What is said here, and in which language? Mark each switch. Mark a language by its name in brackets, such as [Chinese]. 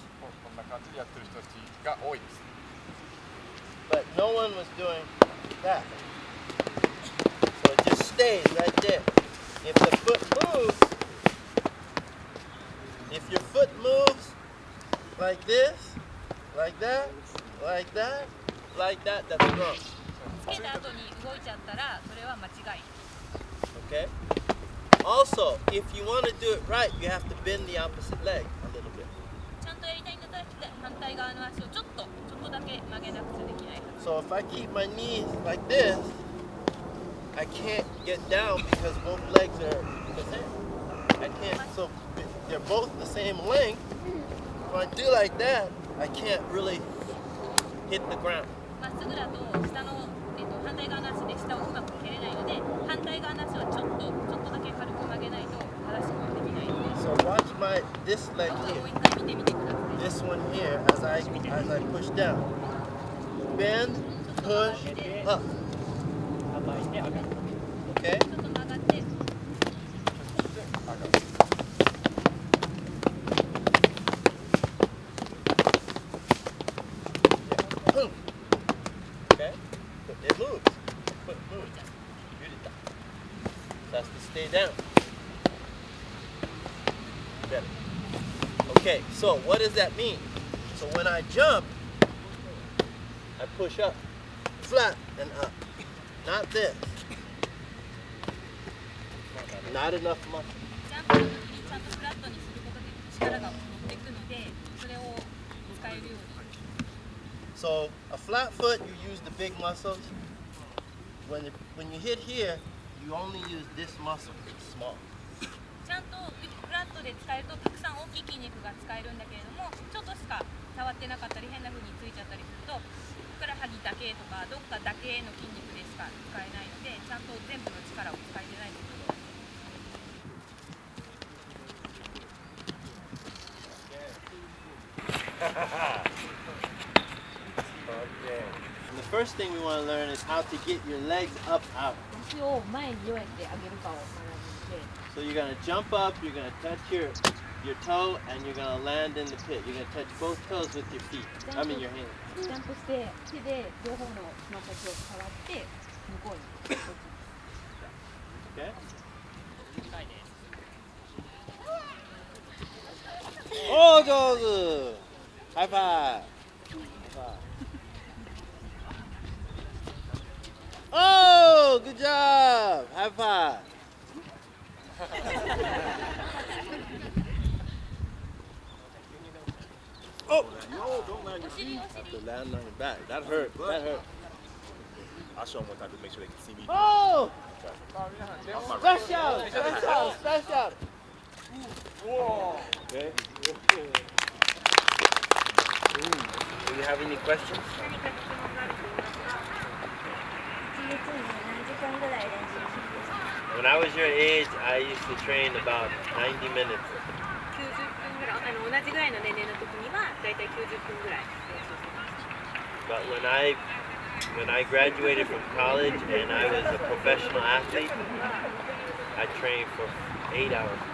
[Japanese] こんな感じでやってる人たちが多いです。 [English] But no one was doing that. So it just stays right there. If the foot moves, if your foot moves like this, like that, like that, like that, that's wrong. [Japanese] つけた後に動いちゃったらそれは間違い。 [English] Okay? Also, if you want to do it right, you have to bend the opposite leg a little bit. [Japanese] ちゃんとやりたいんだったら反対側の足をちょっとだけ曲げなくちゃできない。 [English] So if I keep my knees like this, I can't get down because both legs are the same. I can't, so they're both the same length. If I do like that, I can't really hit the ground. [Japanese] まっすぐだと下の、反対側の足で下をうまく蹴れないので、反対側の足はちょっとだけ軽く曲げないと正しくできないので。 [English] So watch this leg [Japanese] もう [English] here. [Japanese] 一回見てみてください。 [English] This one here as I push down. Bend, push, up. Okay? [Japanese] ちょっと曲がって。 [English] Okay? It moves. Foot moves. That's to stay down. Better. Okay, so what does that mean? So when I jump, I push up, flat and up. Not this. Not enough muscle. [Japanese] ジャンプの時にちゃんとフラットにすることで力が乗っていくので、それを使えるように。 [English] So a flat foot, you use the big muscles. When you hit here, you only use this muscle, it's small. [Japanese] ちゃんとフラットで使えるとたくさん大きい筋肉が使えるんだけれども、ちょっとしか触ってなかったり変な風についちゃったりすると、ふくらはぎだけとかどっかだけの筋肉でしか使えないので、ちゃんと全部の力を使えてない部分がある。 [English] And the first thing we want to learn is how to get your legs up out. [Japanese] 足を前にどうやって上げるかを学んで。 [English] So you're going to jump up, you're going to touch your your toe and you're gonna land in the pit. You're gonna touch both toes with your feet. I mean your hands. [Japanese] ジャンプして手で両方のつま先を触って向こうに落ちます。 [English] Okay? Oh, [Japanese] 上手! [English] High five! High five. Oh, good job! High five! Oh! No, don't land your feet. Have to land on your back. That hurt. That hurt. I'll show them one time to make sure they can see me. Oh! Okay. Splash out! Splash out! Splash out! Whoa. Okay. Do you have any questions? [Japanese] 何か質問があると思いますか？1日に何時間ぐらい練習しますか？ [English] When I was your age, I used to train about 90 minutes. [Japanese] 90分ぐらい、同じぐらいの年齢の時にはだいたい90分ぐらい練習してました。 [English] But when I graduated from college and I was a professional athlete, I trained for 8 hours.